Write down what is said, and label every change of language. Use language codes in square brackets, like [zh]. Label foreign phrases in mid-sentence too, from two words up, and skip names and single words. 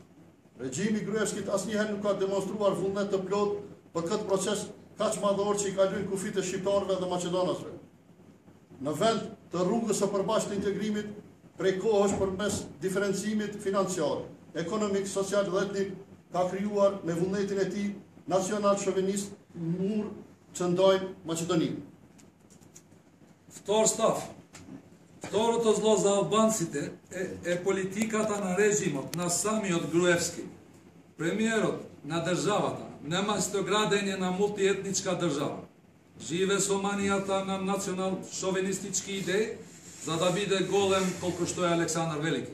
[sq] Regjimi i Gruevskit asnjëherë nuk ka demonstruar vullnet të plot për këtë proces kaq madhor që i kalojnë kufit e shqiptarëve dhe maqedonasve. Në vend të rrugës së përbashkët të integrimit, prej kohësh përmes diferencimit financiar, ekonomik, social dhe etnik, ka krijuar me vullnetin e tij nacional shovenist mur që ndajnë Maqedoninë. [mk] Втор став. Второто зло за албанците е политиката на режимот на самиот Груевски. Премиерот на државата нема стоградење на мултиетничка држава. Живе со манијата на национал-шовинистички идеи, за да биде голем колку што е Александар Велики.